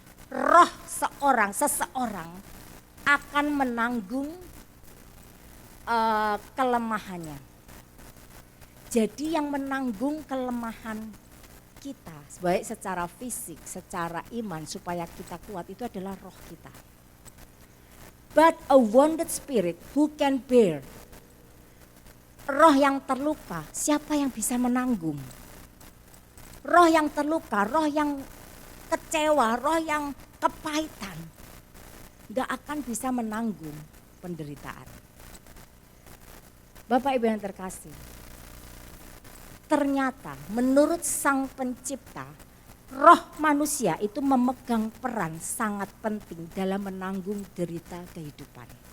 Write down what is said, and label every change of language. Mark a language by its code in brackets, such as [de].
[id] Roh seseorang akan menanggung kelemahannya. Jadi yang menanggung kelemahan kita, baik secara fisik, secara iman, supaya kita kuat itu adalah roh kita. [en] But a wounded spirit who can bear. [id] Roh yang terluka, siapa yang bisa menanggung? Roh yang terluka, roh yang kecewa, roh yang kepahitan, gak akan bisa menanggung penderitaan. Bapak Ibu yang terkasih, ternyata menurut Sang Pencipta, roh manusia itu memegang peran sangat penting dalam menanggung derita kehidupan.